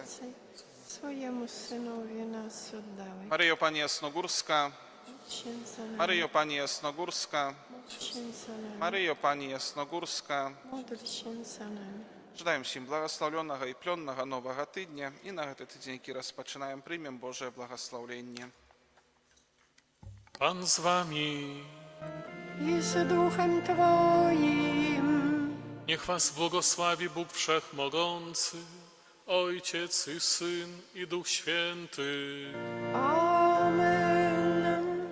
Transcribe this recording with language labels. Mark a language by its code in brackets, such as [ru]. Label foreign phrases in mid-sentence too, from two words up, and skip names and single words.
[pl] Swojemu Synowi nas oddałeś. Maryjo Pani Jasnogórska, Maryjo Pani Jasnogórska, Maryjo Pani Jasnogórska, Módl się za nami. [be] Жадаем всім благословленного і плённого нового тыдня. І на гэты тыдзень, які распачынаем, прымем Божае благословленне. [pl] Pan z wami. I z duchem Twoim. Niech was błogosławi Bóg Wszechmogący, Ojciec i Syn i Duch Święty. Amen.